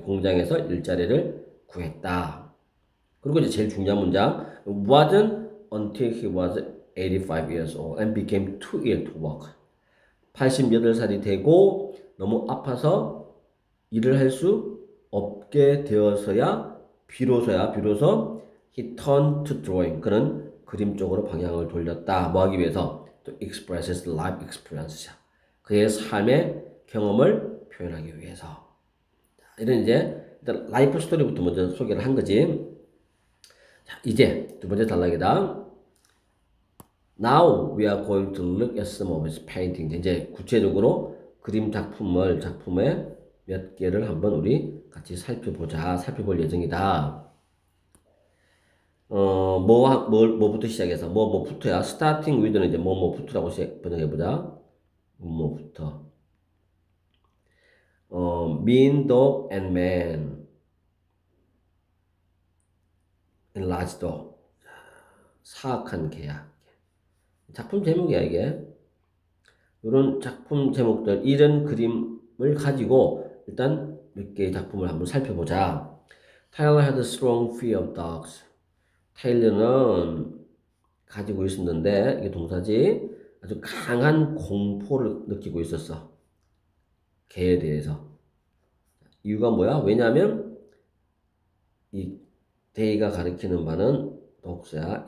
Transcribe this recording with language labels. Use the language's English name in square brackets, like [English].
[Korean] 공장에서 일자리를 구했다. 그리고 이제 제일 중요한 문장. [English] Wasn't until he was 85 years old and became too ill to work. [Korean] 88살이 되고 너무 아파서 일을 할 수 없게 되어서야 비로소 [English] he turned to drawing. [Korean] 그는 그림 쪽으로 방향을 돌렸다. 뭐 하기 위해서? [English] To express his life experience. [Korean] 그의 삶의 경험을 표현하기 위해서. 이런 이제 일단 라이프 스토리부터 먼저 소개를 한 거지. 자, 이제 두 번째 단락이다. [English] Now we are going to look at some of his paintings. [Korean] 이제 구체적으로 그림 작품의 몇 개를 한번 우리 같이 살펴볼 예정이다. 뭐부터 시작해서 뭐부터야? Starting with는 이제 뭐부터라고 번역해보자. 뭐부터. [English] Mean dog and man. [Korean] and large dog. 사악한 개야. 작품 제목이야 이게. 이런 작품 제목들, 이런 그림을 가지고 일단 몇 개의 작품을 한번 살펴보자. [English] Tyler had a strong fear of dogs. [Korean] 타일러는 가지고 있었는데, 이게 동사지, 아주 강한 공포를 느끼고 있었어. 개에 대해서. 이유가 뭐야? 왜냐하면 이 데이가 가리키는 바는 독서야.